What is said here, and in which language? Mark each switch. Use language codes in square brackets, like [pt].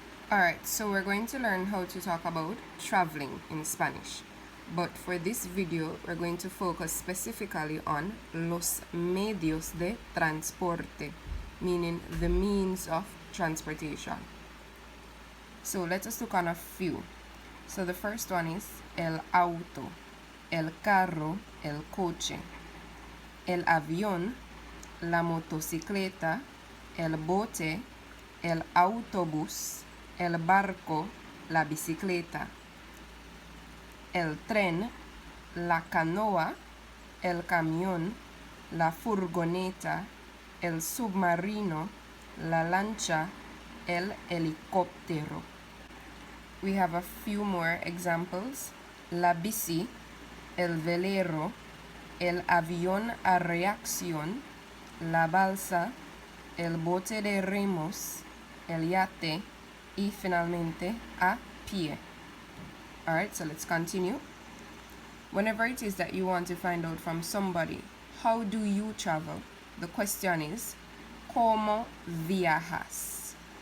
[en] Alright, so we're going to learn how to talk about traveling in Spanish. But for this video, we're going to focus specifically on [es] los medios de transporte, [en] meaning the means of transportation. So let us look on a few. So the first one is [es] el auto, el carro, el coche, el avión, la motocicleta, el bote, el autobús, el barco, la bicicleta, el tren, la canoa, el camión, la furgoneta, el submarino, la lancha, el helicóptero. [en] We have a few more examples. [es] La bici, el velero, el avión a reacción, la balsa, el bote de remos, el yate, y finalmente a pie. [en] Alright, so let's continue. Whenever it is that you want to find out from somebody, how do you travel? The question is, [es] ¿cómo viajas?